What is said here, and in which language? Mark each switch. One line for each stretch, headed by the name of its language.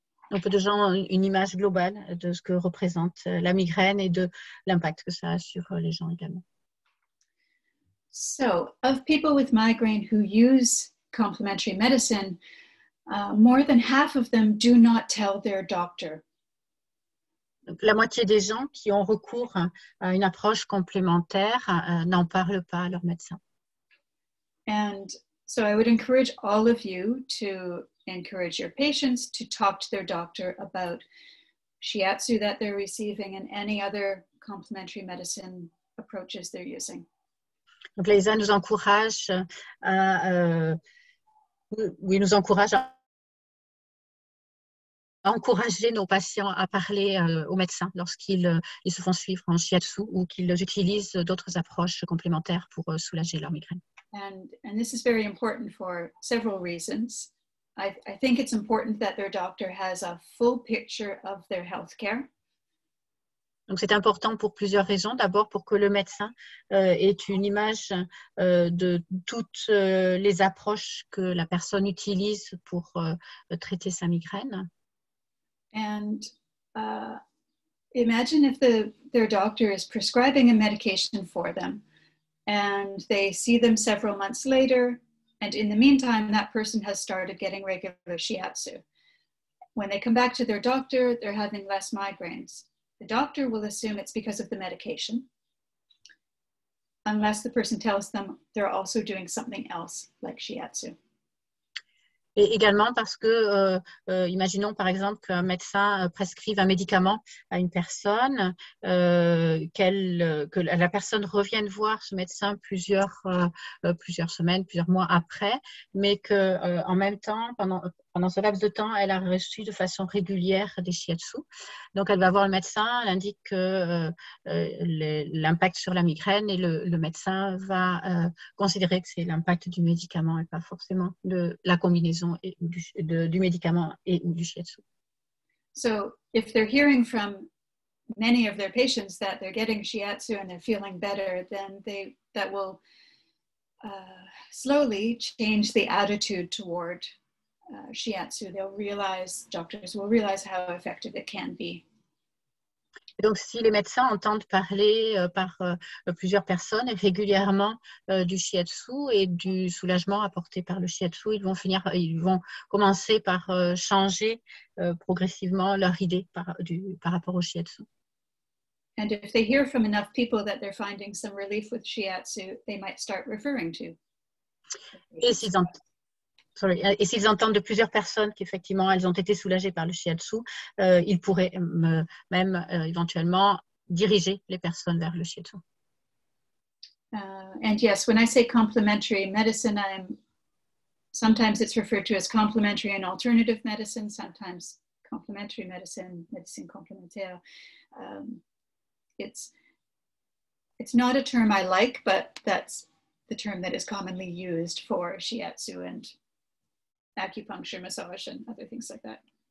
French: Donc, peu de gens ont une image globale de ce que représente la migraine et de l'impact que ça a sur les gens également.
English: So, of people with migraine who use complementary medicine, more than half of them do not tell their doctor.
French: Donc, la moitié des gens qui ont recours à une approche complémentaire n'en parlent pas à leur médecin.
English: And so I would encourage all of you to encourage your patients to talk to their doctor about shiatsu that they're receiving and any other complementary medicine approaches they're using.
French: Donc, Leisa nous encourage à encourager nos patients à parler aux médecins lorsqu'ils se font suivre en shiatsu ou qu'ils utilisent d'autres approches complémentaires pour soulager leur migraine.
English: And this is very important for several reasons. I think it's important that their doctor has a full picture of their healthcare.
French: Donc, c'est important pour plusieurs raisons. D'abord, pour que le médecin ait une image de toutes les approches que la personne utilise pour traiter sa migraine.
English: And imagine if their doctor is prescribing a medication for them and they see them several months later, and in the meantime, that person has started getting regular shiatsu. When they come back to their doctor, they're having less migraines. The doctor will assume it's because of the medication, unless the person tells them they're also doing something else like shiatsu.
French: Et également parce que, imaginons par exemple qu'un médecin prescrive un médicament à une personne, que la personne revienne voir ce médecin plusieurs semaines, plusieurs mois après, mais qu'en même temps, pendant ce laps de temps, elle a reçu de façon régulière des shiatsu. Donc, elle va voir le médecin, elle indique l'impact sur la migraine et le médecin va considérer que c'est l'impact du médicament et pas forcément de la combinaison du médicament et ou du shiatsu.
English: So, if they're hearing from many of their patients that they're getting shiatsu and they're feeling better, then that will slowly change the attitude toward shiatsu. Doctors will realize how effective it can be.
French: Donc, si les médecins entendent parler par plusieurs personnes régulièrement du shiatsu et du soulagement apporté par le shiatsu, ils vont commencer par changer progressivement leur idée par rapport au shiatsu.
English: And if they hear from enough people that they're finding some relief with shiatsu, they might start referring to.
French: Et s'ils entendent de plusieurs personnes qu'effectivement elles ont été soulagées par le shiatsu, ils pourraient même éventuellement diriger les personnes vers le shiatsu.
English: And yes, when I say complementary medicine, sometimes it's referred to as complementary and alternative medicine, sometimes complementary medicine, médecine complémentaire. It's not a term I like, but that's the term that is commonly used for shiatsu and acupuncture, massage, and other things like that.